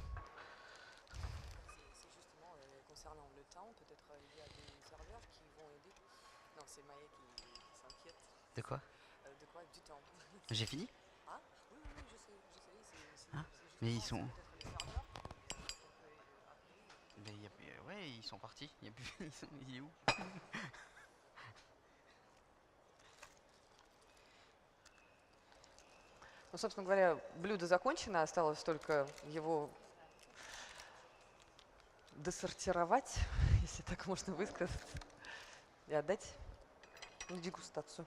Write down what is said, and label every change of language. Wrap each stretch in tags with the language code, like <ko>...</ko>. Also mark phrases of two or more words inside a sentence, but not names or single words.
<fr>C'est justement concernant le temps, peut-être il y a des serveurs qui vont aider. Non, c'est Maya qui s'inquiète. De quoi? De quoi? Du temps. J'ai fini? Ah, oui, je sais. Ah, mais ils sont... Peut-être les serveurs. Mais ouais, ils sont partis. Il y a plus... Il est où?</fr> <ru>Ну, собственно говоря, блюдо закончено, осталось только его десортировать, если так можно высказать, и отдать на дегустацию.</ru>